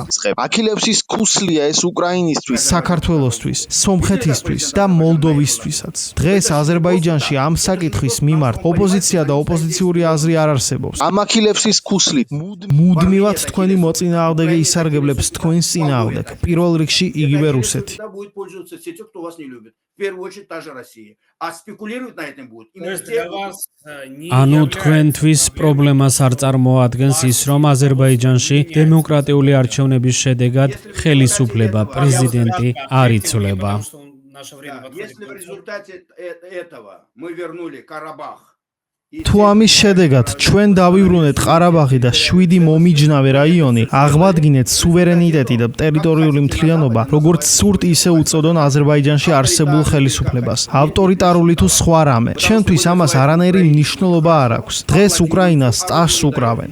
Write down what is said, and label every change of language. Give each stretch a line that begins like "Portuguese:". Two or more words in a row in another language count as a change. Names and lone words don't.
Georgian: აქილევსის ქუსლია ეს უკრაინისთვის, საქართველოსთვის, სომხეთისთვის და მოლდოვისთვისაც. დღეს აზერბაიჯანში ამ საკითხის მიმართ ოპოზიცია და ოპოზიციური აზრი არ არსებობს. ამ აქილევსის ქუსლით მუდმივად თქვენი მოწინააღმდეგე ისარგებლებს თქვენს წინააღმდეგ. პირველ რიგში იგივე რუსეთი.
Russian: В первую очередь та же Россия. А спекулировать на этом будут именно те,
Georgian: ანუ თქვენთვის პრობლემას არ წარმოადგენს ის, რომ აზერბაიჯანში დემოკრატიული არჩევნების შედეგად ხელისუფლება, პრეზიდენტი არ იცვლება.
Russian: Если в результате этого мы вернули Карабах,
Georgian: თუ ამის შედეგად ჩვენ დავიბრუნეთ ყარაბაღი და 7 მომიჯნავე რაიონი, აღვადგინეთ სუვერენიტეტი და ტერიტორიული მთლიანობა, როგორც სურთ ისე უწოდონ აზერბაიჯანში არსებულ ხელისუფლებას, ავტორიტარული თუ სხვა რამე. ჩვენთვის ამას არანაირი მნიშვნელობა არ აქვს. დღეს უკრაინას სტაჟს უკრავენ.